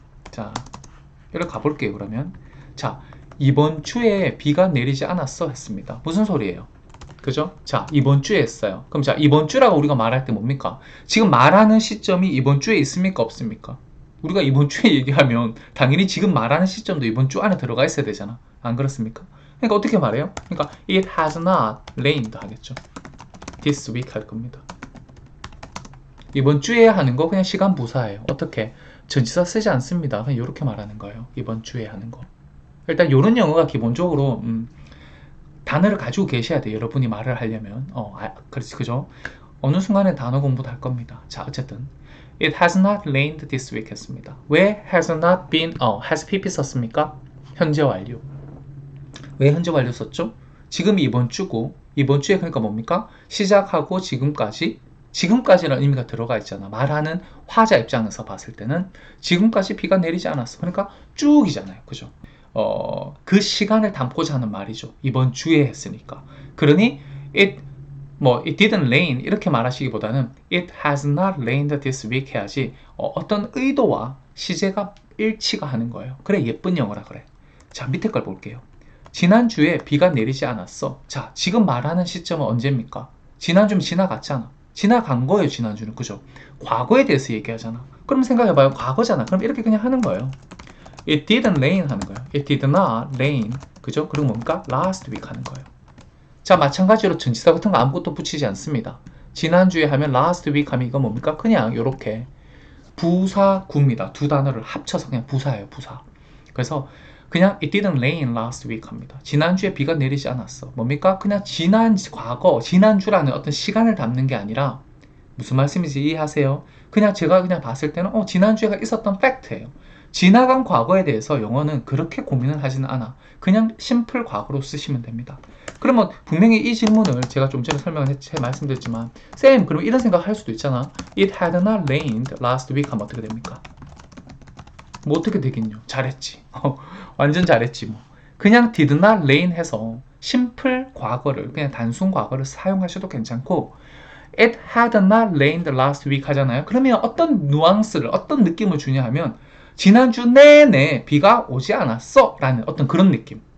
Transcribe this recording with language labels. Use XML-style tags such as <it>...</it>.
<ko>자, 이렇게 가볼게요. 그러면 자, 이번 주에 비가 내리지 않았어 했습니다. 무슨 소리예요? 그죠? 자, 이번 주에 했어요. 그럼 자, 이번 주라고 우리가 말할 때 뭡니까? 지금 말하는 시점이 이번 주에 있습니까? 없습니까? 우리가 이번 주에 얘기하면 당연히 지금 말하는 시점도 이번 주 안에 들어가 있어야 되잖아. 안 그렇습니까? 그러니까 어떻게 말해요? 그러니까</ko> <en>it has not rained</en> <ko>하겠죠.</ko> <en>this week</en> <ko>할 겁니다. 이번 주에 하는 거 그냥 시간 부사예요. 어떻게? 전치사 쓰지 않습니다. 그냥 이렇게 말하는 거예요. 이번 주에 하는 거. 일단 이런 영어가 기본적으로 단어를 가지고 계셔야 돼요. 여러분이 말을 하려면. 그렇지, 그죠? 어느 순간에 단어 공부도 할 겁니다. 자, 어쨌든</ko> <en>It has not rained this week</en> <ko>했습니다. 왜</ko> <en>has not been, has pp</en> <ko>썼습니까? 현재 완료. 왜 현재 완료 썼죠? 지금이 이번 주고, 이번 주에 그러니까 뭡니까? 시작하고 지금까지라는 의미가 들어가 있잖아. 말하는 화자 입장에서 봤을 때는 지금까지 비가 내리지 않았어. 그러니까 쭉이잖아요. 그죠? 그 시간을 담고자 하는 말이죠. 이번 주에 했으니까. 그러니</ko> <en>it didn't rain</en> <ko>이렇게 말하시기보다는</ko> <en>it has not rained this week</en> <ko>해야지 어떤 의도와 시제가 일치가 하는 거예요. 그래 예쁜 영어라 그래. 자, 밑에 걸 볼게요. 지난주에 비가 내리지 않았어. 자, 지금 말하는 시점은 언제입니까? 지난주면 지나갔잖아. 지나간 거예요. 지난주는. 그죠? 과거에 대해서 얘기하잖아. 그럼 생각해봐요. 과거잖아. 그럼 이렇게 그냥 하는 거예요.</ko> <en>It didn't rain</en> <ko>하는 거예요.</ko> <en>It did not rain.</en> <ko>그죠? 그리고 뭡니까?</ko> <en>Last week</en> <ko>하는 거예요. 자, 마찬가지로 전치사 같은 거 아무것도 붙이지 않습니다. 지난주에 하면</ko> <en>last week</en> <ko>하면 이거 뭡니까? 그냥 이렇게 부사구입니다. 두 단어를 합쳐서 그냥 부사예요. 부사. 그래서 그냥</ko> <en>it didn't rain last week</en> <ko>합니다. 지난주에 비가 내리지 않았어. 뭡니까? 그냥 지난주라는 어떤 시간을 담는 게 아니라 무슨 말씀인지 이해하세요? 그냥 제가 그냥 봤을 때는 지난주에가 있었던 팩트예요. 지나간 과거에 대해서 영어는 그렇게 고민을 하지는 않아. 그냥 심플 과거로 쓰시면 됩니다. 그러면 분명히 이 질문을 제가 좀 전에 말씀드렸지만 쌤, 그럼 이런 생각 할 수도 있잖아.</ko> <en>It had not rained last week</en> <ko>하면 어떻게 됩니까? 뭐 어떻게 되겠뇨? 잘했지. 완전 잘했지 뭐. 그냥</ko> <en>did not rain</en> <ko>해서 심플 과거를, 그냥 단순 과거를 사용하셔도 괜찮고,</ko> <en>It had not rained last week</en> <ko>하잖아요. 그러면 어떤 뉘앙스를, 어떤 느낌을 주냐 하면 지난주 내내 비가 오지 않았어 라는 어떤 그런 느낌.</ko>